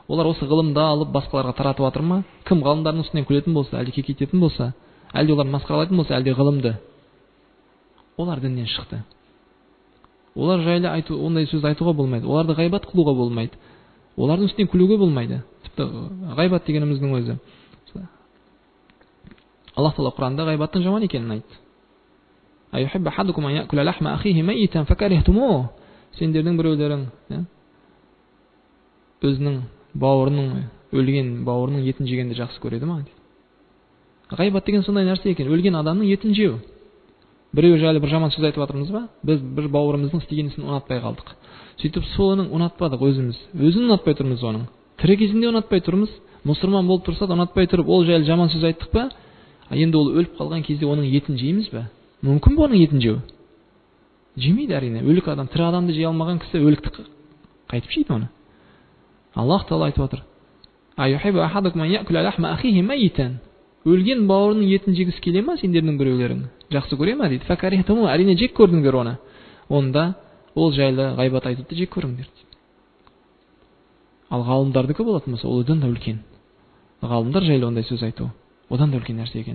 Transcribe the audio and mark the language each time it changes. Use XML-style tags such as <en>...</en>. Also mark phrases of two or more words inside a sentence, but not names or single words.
<kk>Олар осы ғылымды алып басқаларға таратып жатыр ма? Кім ғалымдардың үстінен күлетін болса, әлде кекететін болса, әлде олар масқаралайтын болса, әлде ғылымды, олар діннен шықты. Олар жайлы ондай сөз айтуға болмайды. Оларды ғайбат қылуға болмайды. Олардың үстінен күлуге болмайды. Тіпті ғайбат дегеніміздің өзі. Аллах Тағала Құранда ғайбаттың жаман екенін айтты.</kk> <ar>أيحب أحدكم أن يأكل لحم أخيه ميتا فكرهتموه.</ar> <kk>Сендердің біреулерің өзінің өлген бауырының етін жегенді жақсы көреді ма? Ғайбат деген сондай нәрсе екен. Өлген адамның етін жеу. Біреу жайлы бір жаман сөз айтып жатырмыз ба? Біз бір бауырымыздың істеген ісін ұнатпай қалдық. Сөйтіп соның ұнатпадық өзіміз. Өзін ұнатпай тұрмыз оның. Тірі кезінде ұнатпай тұрмыз. Мұсылман болып тұрса да ұнатпай тұрып, ол жайлы жаман сөз айттық па? Енді ол өліп қалған кезде оның етін жейміз ба? Мүмкін бе оның етін жеу? Жемейді әрине. Өлік адам, тірі адамды жей алмаған кісі өлікті қайтып жейді оны. Аллах Тағала айтып отыр.</kk> <ar>أيحب أحدكم أن يأكل لحم أخيه ميتا.</ar> <kk>Өлген бауырының етін жегісі келе ма сендердің біреулерің? Жақсы көре ма дейді. Факарихтумух, әрине жек көрдіңдер оны. Онда ол жайлы ғайбат айтуды жек көріңдер дейді. Ал ғалымдардікі болатын болса, ол одан да үлкен. Ғалымдар жайлы ондай сөз айту одан да үлкен нәрсе екен.</kk>